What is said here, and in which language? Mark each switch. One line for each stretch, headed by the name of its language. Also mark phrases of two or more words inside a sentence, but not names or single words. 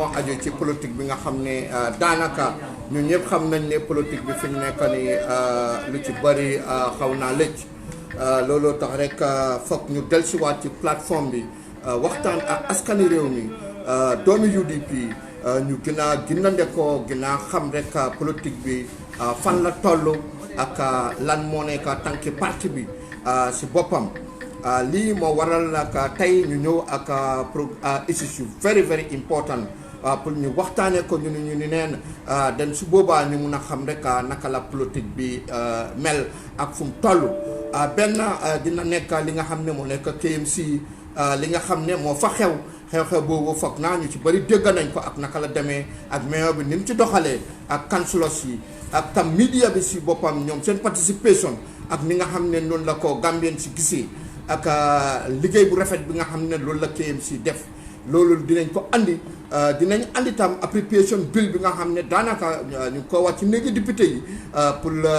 Wolof: aju ci politique bi nga xam ne daanaka ñun ñëpp xam nañ ne politique bi fi ñu nekk nii lu ci bëri xaw naa lëcc looloo tax rek foog ñu dellusiwaat ci plateforme bi waxtaan ak askani réew mi doomi UDP ñu gën a gindandekoo gën a xam rek politique bi fan la toll ak lan moo nekk tànki parti bi si boppam. lii moo waral nag tey ñu ñëw ak
English: issue very very important
Wolof: pour ñu waxtaanee ko ñu ni neen den su boobaa ñu mun a xam rek naka la politique bi mel ak fu mu toll benn dina nekk li nga xam ne moo nekk KMC li nga xam ne moo fa xew-xew boobu foog naa ñu ci bëri dégg nañ ko ak naka la demee ak mayor bi ni mu ci doxalee ak councilors yi ak tam media bi si boppam ñoom seen participation ak ni nga xam ne noonu la ko Gambien si gisee ak liggéey bu rafet bi nga xam ne loolu la KMC def loolu dinañ ko andi dinañ andi tam
English: appropriation bill
Wolof: bi nga xam ne daanaka ñu ko wax ci néegi député yi pour